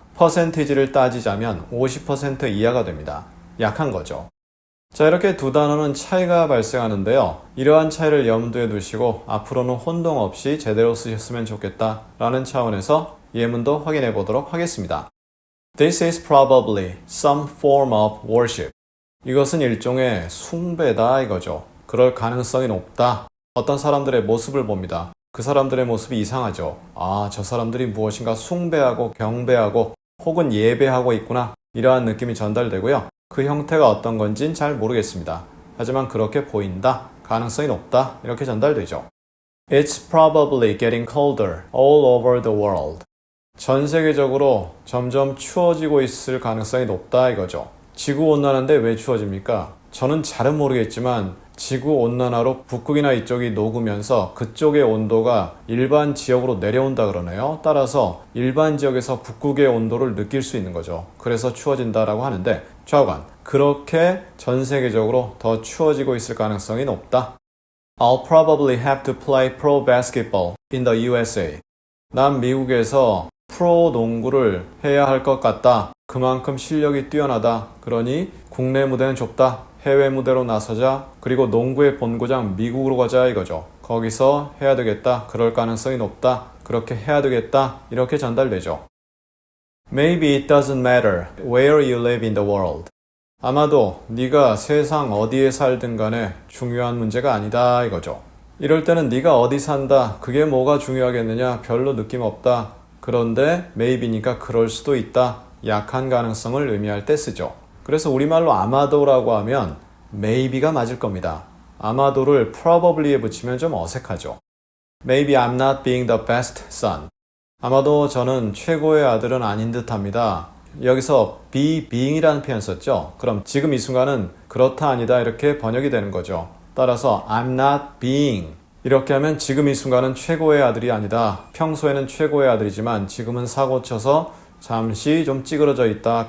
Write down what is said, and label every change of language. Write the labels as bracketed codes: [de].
[ko] 퍼센티지를 따지자면 50% 이하가 됩니다. 약한 거죠. 자, 이렇게 두 단어는 차이가 발생하는데요. 이러한 차이를 염두에 두시고 앞으로는 혼동 없이 제대로 쓰셨으면 좋겠다 라는 차원에서 예문도 확인해 보도록 하겠습니다. [en] This is probably some form of worship. [ko] 이것은 일종의 숭배다 이거죠. 그럴 가능성이 높다. 어떤 사람들의 모습을 봅니다. 그 사람들의 모습이 이상하죠. 아, 저 사람들이 무엇인가 숭배하고 경배하고 혹은 예배하고 있구나. 이러한 느낌이 전달되고요. 그 형태가 어떤 건진 잘 모르겠습니다. 하지만 그렇게 보인다, 가능성이 높다 이렇게 전달되죠. [en] It's probably getting colder all over the world. [ko] 전 세계적으로 점점 추워지고 있을 가능성이 높다 이거죠. 지구온난화인데 왜 추워집니까? 저는 잘은 모르겠지만 지구온난화로 북극이나 이쪽이 녹으면서 그쪽의 온도가 일반 지역으로 내려온다 그러네요. 따라서 일반 지역에서 북극의 온도를 느낄 수 있는 거죠. 그래서 추워진다라고 하는데 좌우간 그렇게 전 세계적으로 더 추워지고 있을 가능성이 높다. [en] I'll probably have to play pro basketball in the USA. [ko] 난 미국에서 프로 농구를 해야 할 것 같다. 그만큼 실력이 뛰어나다. 그러니 국내 무대는 좁다. 해외 무대로 나서자. 그리고 농구의 본고장 미국으로 가자 이거죠. 거기서 해야 되겠다. 그럴 가능성이 높다. 그렇게 해야 되겠다. 이렇게 전달되죠. [en] Maybe it doesn't matter where you live in the world. [ko] 아마도 네가 세상 어디에 살든 간에 중요한 문제가 아니다 이거죠. 이럴 때는 네가 어디 산다. 그게 뭐가 중요하겠느냐. 별로 느낌 없다. 그런데 maybe니까 그럴 수도 있다. 약한 가능성을 의미할 때 쓰죠. 그래서 우리말로 아마도라고 하면 maybe가 맞을 겁니다. 아마도를 probably에 붙이면 좀 어색하죠. [en] Maybe I'm not being the best son. [ko] 아마도 저는 최고의 아들은 아닌 듯합니다. 여기서 being이라는 표현 썼죠. 그럼 지금 이 순간은 그렇다 아니다 이렇게 번역이 되는 거죠. 따라서 [en] I'm not being [ko] 이렇게 하면 지금 이 순간은 최고의 아들이 아니다. 평소에는 최고의 아들이지만 지금은 사고쳐서 잠시 좀 찌그러져 있다.